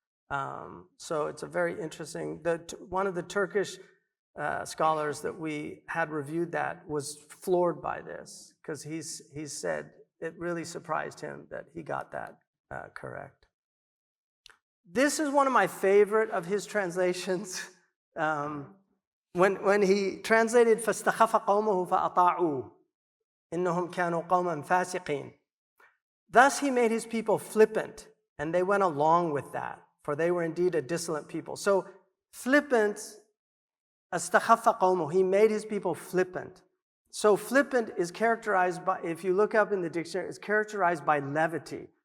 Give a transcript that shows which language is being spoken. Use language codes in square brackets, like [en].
[en] So it's a very interesting, one of the Turkish scholars that we had reviewed that was floored by this, because he said it really surprised him that he got that correct. This is one of my favorite of his translations. When he translated [ar] فَاسْتَخَفَ قَوْمَهُ فَأَطَاعُوهُ إِنَّهُمْ كَانُوا قَوْمًا فَاسِقِينَ. [en] Thus he made his people flippant, and they went along with that, for they were indeed a dissolent people. So flippant, [ar] أَسْتَخَفَ قَوْمَهُ, [en] he made his people flippant. So flippant is characterized by, if you look up in the dictionary, it's characterized by levity.